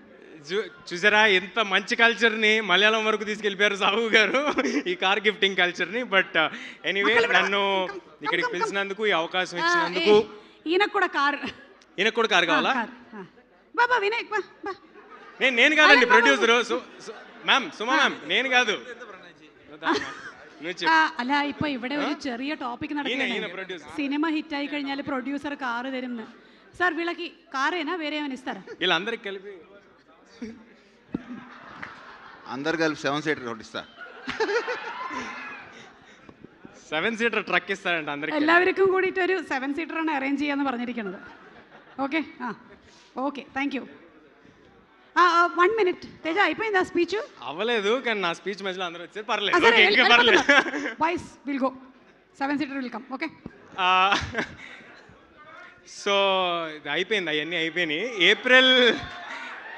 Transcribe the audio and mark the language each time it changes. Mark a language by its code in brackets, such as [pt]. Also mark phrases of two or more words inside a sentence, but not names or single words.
[te] చూసారా ఎంత మంచి కల్చర్ని మలయాళం వరకు తీసుకెళ్ళిపోయారు సాహు గారు, ఈ [en] car gifting culture. but anyway, [te] నన్ను ఇక్కడికి పిలిచినందుకు, ఈ అవకాశం ఇచ్చినందుకు. ఈయనకు కూడా కార్ కావాలా? బాబా వినాయక్, నేను కాదండి ప్రొడ్యూసర్. సుమా మ్యామ్, నేను కాదు. [ml] അല്ല, ഇപ്പൊ ഇവിടെ ഒരു ചെറിയ ടോപ്പിക് നടക്കുകയാണ്. സിനിമ ഹിറ്റ് ആയി കഴിഞ്ഞാൽ പ്രൊഡ്യൂസർ കാറ് തരും. [te] సార్ వీళ్ళకి కారేనా వేరే ఏమైనా ఇస్తారా? వీళ్ళందరికి కలిపి అందరు కలిపి 7 సీటర్ ఒకటి ఇస్తా. [en] 7 seater truck [te] ഇస్తారంట అందరికి. [ml] എല്ലാവർക്കും കൂടിയിട്ട് ഒരു 7 സീറ്ററാണ് അറേഞ്ച് ചെയ്യാന്ന് പറഞ്ഞിരിക്കുന്നത്. [en] okay okay, thank you. [te] 1 minute తేజ, అయిపోయిందా స్పీచ్? అవ్వలేదు, కానీ నా స్పీచ్ మధ్యలో అందరూ వచ్చారు. పర్లేదు. [en] boys will go. 7 seater will come. okay. [te] సో ఇది అయిపోయింది, అవన్నీ అయిపోయినాయి.